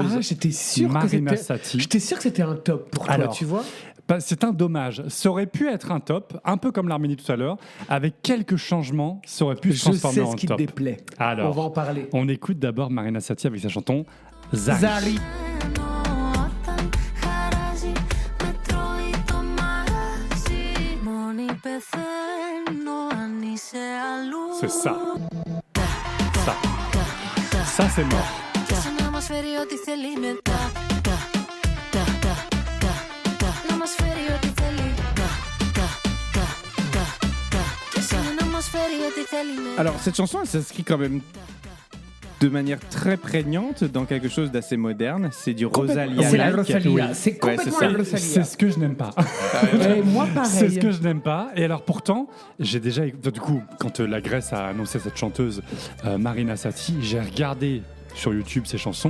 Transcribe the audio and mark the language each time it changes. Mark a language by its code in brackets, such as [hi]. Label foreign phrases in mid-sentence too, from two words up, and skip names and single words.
[fr] Ah, j'étais sûr Marina que c'était... Sati. J'étais sûr que c'était un top pour toi, Alors, tu vois. C'est un dommage. Ça aurait pu être un top, un peu comme l'Arménie tout à l'heure. Avec quelques changements, ça aurait pu se Je transformer sais en ce qui te top. déplaît. Alors, on va en parler. on écoute d'abord Marina Sati avec sa chanson Zari. Zari. [el] Όταν χαράζει μετρό ή το μαγαζί. Μόνη πεθαίνω αν είσαι αλλού. [fr] C'est ça. Ça c'est mort. [el] Και σαν να μας φέρει ό,τι θέλει μετά. Να μας φέρει ό,τι θέλει. Και σαν να μας φέρει ό,τι θέλει μετά. [fr] Alors, cette chanson, elle s'inscrit quand même de manière très prégnante dans quelque chose d'assez moderne. C'est du Rosalia. C'est la like. Rosalia. Oui. C'est Ouais, complètement ça. la Rosalia. C'est ce que je n'aime pas. Et moi, pareil. C'est ce que je n'aime pas. Et alors pourtant, j'ai déjà, du coup, quand la Grèce a annoncé cette chanteuse Marina Satti, j'ai regardé sur YouTube ses chansons.